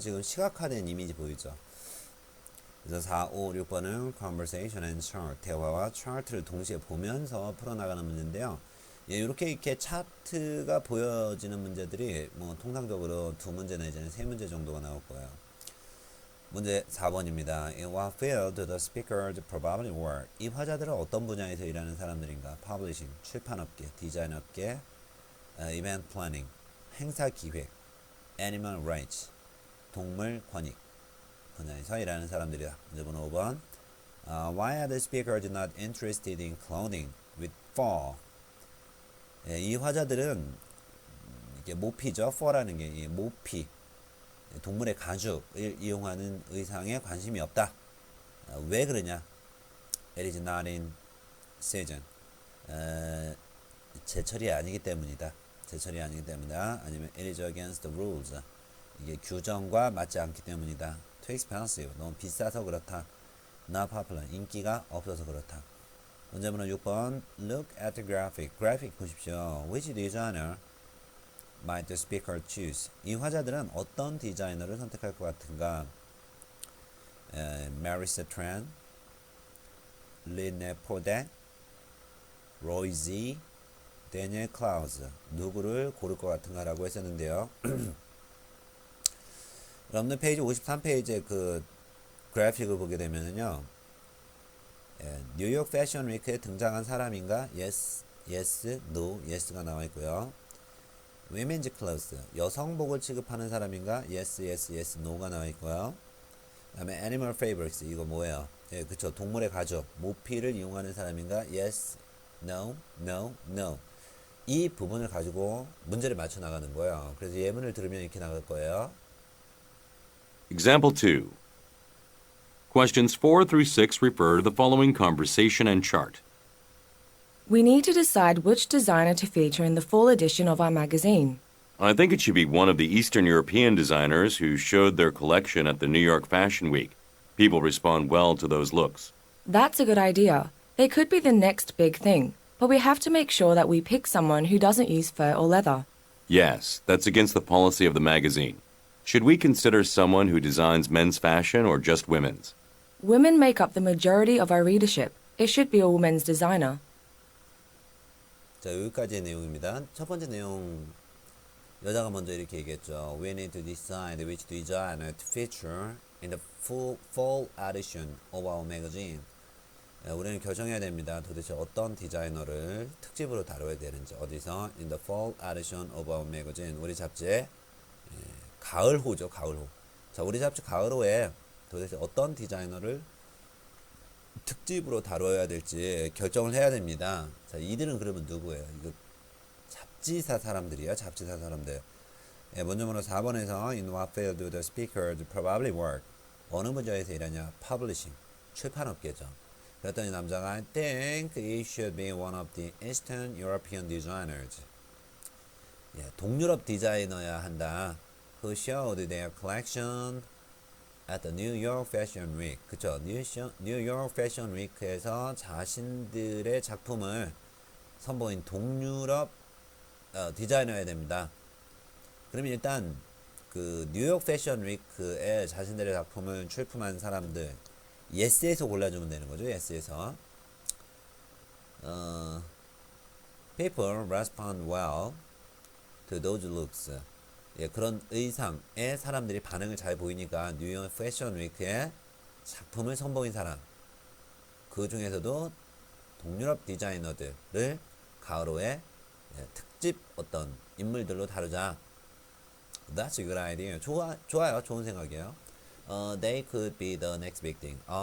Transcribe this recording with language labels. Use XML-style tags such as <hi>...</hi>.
<ko>지금 시각화된 이미지 보이죠? 그래서 4, 5, 6번은</ko> <en>conversation and chart,</en> <ko>대화와 차트를 동시에 보면서 풀어나가는 문제인데요. 예, 이렇게 차트가 보여지는 문제들이 뭐 통상적으로 2문제 내지는 3문제 정도가 나올 거예요. 문제 4번입니다.</ko> <en>In what field do the speakers probably work?</en> <ko>이 화자들은 어떤 분야에서 일하는 사람들인가? Publishing, 출판업계, 디자인업계,</ko> <en>event planning,</en> <ko>행사 기획,</ko> <en>animal rights,</en> <ko>동물 권익 분야에서 일하는 사람들이다. 문제 번호 5번.</ko> <en>Why are the speakers not interested in clothing with fur?</en> <ko>예, 이 화자들은 이게 모피죠. fur라는 게 모피. 동물의 가죽을 이용하는 의상에 관심이 없다. 왜 그러냐?</ko> <en>It is not in season.</en> <ko>제철이 아니기 때문이다. 제철이 아니기 때문이다. 아니면</ko> <en>it is against the rules.</en> <ko>이게 규정과 맞지 않기 때문이다.</ko> <en>Too expensive.</en> <ko>너무 비싸서 그렇다.</ko> <en>Not popular.</en> <ko>인기가 없어서 그렇다. 문제번호 6번.</ko> <en>Look at the graphic.</en> <ko>그래픽 보십시오.</ko> <en>Which designer might the speaker choose?</en> <ko>이 화자들은 어떤 디자이너를 선택할 것 같은가?</ko> <en>Marissa Tran, Lynne Podet, Roy Z, Daniel Klaus.</en> <ko>누구를 고를 것 같은가 라고 했었는데요. 여러분들 페이지 53페이지의 그 그래픽을 보게 되면요. 뉴욕 패션 위크에 등장한 사람인가?</ko> <en>Yes, yes, no, yes가</en> <ko>나와 있고요.</ko> <en>Women's clothes,</en> <ko>여성복을 취급하는 사람인가?</ko> <en>Yes, yes, yes, no가</en> <ko>나와 있고요. 그 다음에</ko> <en>animal fabrics,</en> <ko>이거 뭐예요? 예, 그쵸. 동물의 가죽, 모피를 이용하는 사람인가?</ko> <en>Yes, no, no, no.</en> <ko>이 부분을 가지고 문제를 맞춰 나가는 거예요. 그래서 예문을 들으면 이렇게 나갈 거예요.</ko> <en>Example 2. Questions 4 through 6 refer to the following conversation and chart. We need to decide which designer to feature in the fall edition of our magazine. I think it should be one of the Eastern European designers who showed their collection at the New York Fashion Week. People respond well to those looks. That's a good idea. They could be the next big thing, but we have to make sure that we pick someone who doesn't use fur or leather. Yes, that's against the policy of the magazine. Should we consider someone who designs men's fashion or just women's? Women make up the majority of our readership, It should be a woman's designer.</en> <ko>자, 여기까지의 내용입니다. 첫 번째 내용, 여자가 먼저 이렇게 얘기했죠.</ko> <en>We need to decide which designer to feature in the fall edition of our magazine.</en> <ko>우리는 결정해야 됩니다. 도대체 어떤 디자이너를 특집으로 다뤄야 되는지. 어디서?</ko> <en>In the fall edition of our magazine.</en> <ko>우리 잡지의 가을호죠. 가을호. 자, 우리 잡지 가을호에 도대체 어떤 디자이너를 특집으로 다뤄야 될지 결정을 해야 됩니다. 자, 이들은 그러면 누구예요? 이거 잡지사 사람들이야. 잡지사 사람들. 먼저 4번에서</ko> <en>In what field do the speakers probably work?</en> <ko>어느 분야에서 일하냐? Publishing. 출판업계죠. 그랬더니 남자가</ko> <en>I think it should be one of the Eastern European designers.</en> <ko>동유럽 디자이너야 한다.</ko> <en>Who showed their collection at the New York Fashion Week.</en> <ko>그쵸? New York Fashion Week에서 자신들의 작품을 선보인 동유럽 디자이너여야 됩니다. 그러면 일단 그 뉴욕 패션 위크에 자신들의 작품을 출품한 사람들 예스에서 골라주면 되는 거죠. 예스에서</ko> <en>People respond well to those looks.</en> <ko>그런 의상에 사람들이 반응을 잘 보이니까 뉴욕 패션 위크에 작품을 선보인 사람, 그 중에서도 동유럽 디자이너들을 가을호에 특집 어떤 인물들로 다루자.</ko> <en>That's a good idea.</en> <ko>좋아요. 좋은 생각이에요.</ko> <en>They could be the next big thing.</en>